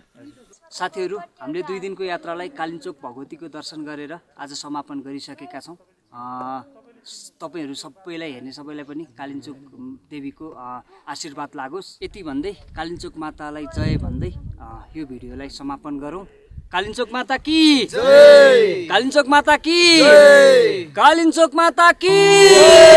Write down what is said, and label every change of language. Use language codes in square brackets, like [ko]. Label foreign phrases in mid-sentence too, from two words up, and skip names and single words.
[ne] साथीहरू हामीले 2 दिनको यात्रालाई कालिन्चोक भगवतीको दर्शन गरेर आज समापन गरिसकेका छौँ तपाईहरू सबैलाई हेर्ने सबैलाई पनि कालिन्चोक देवीको आशीर्वाद लागोस् यति भन्दै कालिन्चोक मातालाई जय भन्दै यो भिडियोलाई समापन गरौँ कालिन्चोक [hi] माता की जय [ne] कालिन्चोक [hi] माता की जय [ne] कालिन्चोक [hi] माता की